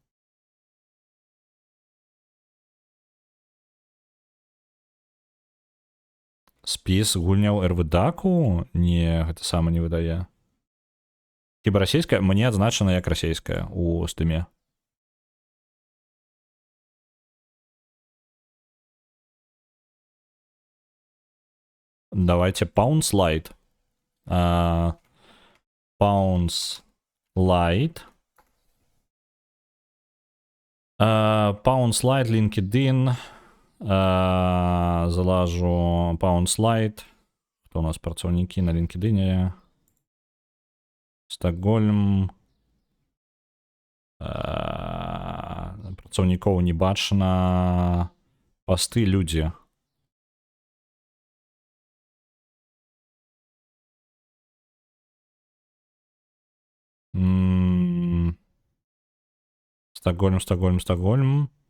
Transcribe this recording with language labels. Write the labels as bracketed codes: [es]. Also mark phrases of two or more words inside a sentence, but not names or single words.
[be] Спіс гульняў РВДАКу? Не, гэта сама не выдае. Хіба расійская? Мне адзначана як расійская у стыме. Давайте Pounce Light. Pounce Light. Pounce Light, LinkedIn. Залажу Pounce Light. Хто у нас працаўнікі на LinkedIn? Стокгольм. Працаўнікоў не бачна. Пасты, людзі. Стокгольм.